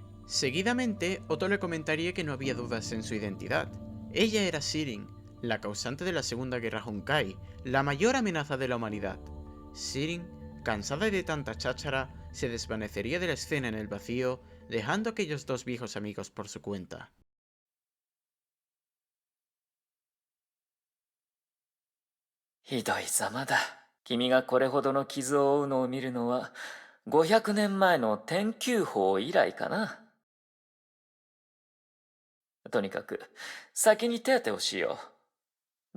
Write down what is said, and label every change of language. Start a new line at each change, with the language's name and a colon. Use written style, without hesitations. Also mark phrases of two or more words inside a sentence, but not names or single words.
Spanish: Seguidamente, Otto le comentaría que no había dudas en su identidad. Ella era Sirin, la causante de la Segunda Guerra Honkai, la mayor amenaza de la humanidad. Sirin, cansada de tanta cháchara, se desvanecería de la escena en el vacío, dejando a aquellos dos viejos amigos por su cuenta.
Japanese: ひどいざまだ。君がこれほどの傷を負うのを見るのは500年前の天球法以来かな。とにかく先に手当てをしよう。